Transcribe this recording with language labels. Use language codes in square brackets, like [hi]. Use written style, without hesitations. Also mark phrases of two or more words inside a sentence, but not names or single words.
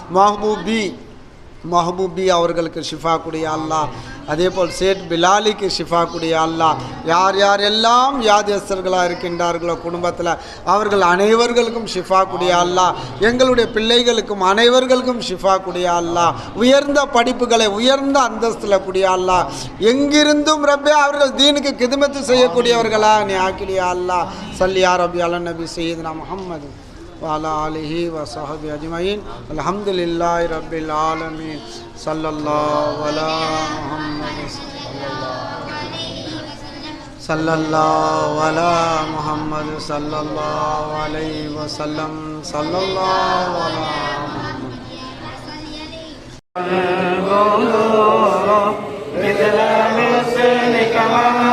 [ta] மஹபூபி அவர்களுக்கு ஷிஃபா கூடிய அல்லா அதே போல் சேட் பிலாலிக்கு ஷிஃபா கூடிய அல்லா யார் யாரெல்லாம் வியாதியஸ்தர்களாக இருக்கின்றார்களோ குடும்பத்தில் அவர்கள் அனைவர்களுக்கும் ஷிஃபா கூடிய அல்லா எங்களுடைய பிள்ளைகளுக்கும் அனைவர்களுக்கும் ஷிஃபா கூடிய அல்லா உயர்ந்த படிப்புகளை உயர்ந்த அந்தஸ்தில் கூடிய அல்லா எங்கிருந்தும் ரப்பே அவர்கள் தீனுக்கு கிதுமத்து செய்யக்கூடியவர்களா நீ ஆக்கிடியா அல்லா [ar] صل يا ربي على النبي سيدنا محمد وعلى آله وصحبه أجمعين الحمد لله رب العالمين صلى الله على محمد صلى الله على محمد صلى الله عليه وسلم صلى الله على محمد مثل مثلك ما